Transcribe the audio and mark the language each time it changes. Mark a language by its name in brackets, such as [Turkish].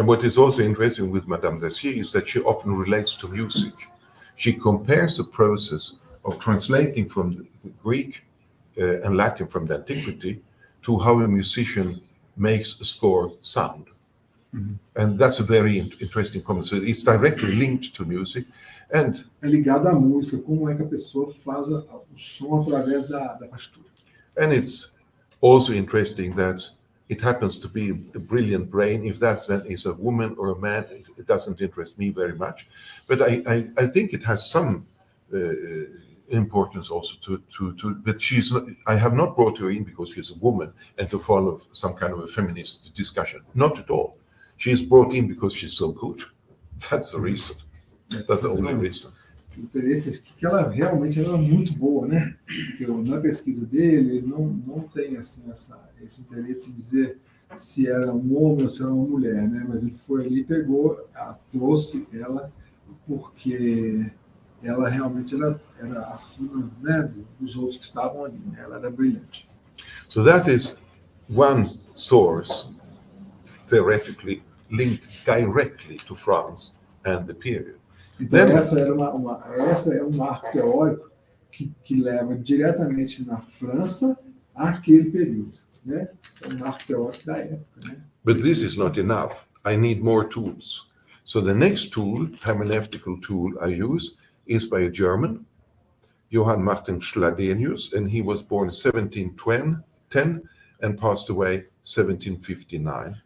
[English] And what is also interesting with Madame Dacier is that she often relates to music. She compares the process of translating from the Greek and Latin from the antiquity to how a musician makes a score sound. And that's a very interesting comment. So it's directly linked to music. And [Portuguese] é ligado à música, como é que a pessoa faz o som através da partitura. [English] And it's also interesting that it happens to be a brilliant brain. If that then is a woman or a man, it doesn't interest me very much. But I think it has some importance also but she's not, I have not brought her in because she's a woman and to follow some kind of a feminist discussion. Not at all. She is brought in because she's so good. That's the reason. That's the only reason. [Portuguese] O interesse é que ela realmente era muito boa, né? Porque na pesquisa dele, ele não tem assim, esse interesse em dizer se era um homem ou se era uma mulher, né? Mas ele foi ali, pegou, trouxe ela, porque ela realmente era acima, né, dos outros que estavam ali, né? Ela era brilhante. [English] So that is one source, theoretically linked directly to France and the period. [Portuguese] Então, [English] Then- [Portuguese] essa é um marco teórico que leva diretamente na França àquele período, né? É um marco teórico da época, né? [English] But this is not enough. I need more tools. So the next tool, hermeneutical tool I use, is by a German, Johann Martin Schladenius, and he was born 1710 and passed away 1759.